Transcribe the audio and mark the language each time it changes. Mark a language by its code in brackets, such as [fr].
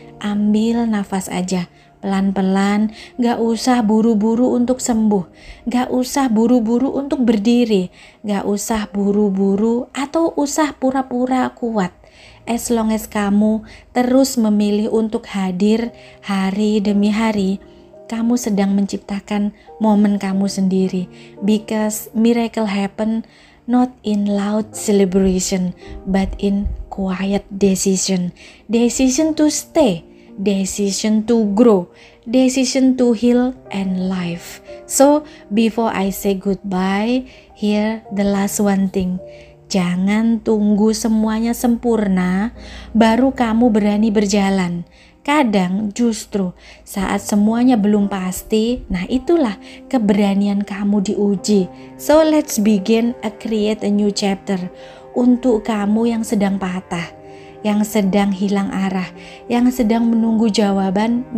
[id] Ambil nafas aja, pelan-pelan, gak usah buru-buru untuk sembuh, gak usah buru-buru untuk berdiri, gak usah buru-buru atau usah pura-pura kuat. [en] As long as [id] kamu terus memilih untuk hadir hari demi hari, kamu sedang menciptakan momen kamu sendiri. [en] Because miracle happen not in loud celebration, but in quiet decision. Decision to stay, decision to grow, decision to heal and live. So before I say goodbye, here the last one thing. [id] Jangan tunggu semuanya sempurna baru kamu berani berjalan. Kadang justru saat semuanya belum pasti, nah itulah keberanian kamu diuji. [en] So let's begin create a new chapter [id] untuk kamu yang sedang patah, yang sedang hilang arah, yang sedang menunggu jawaban.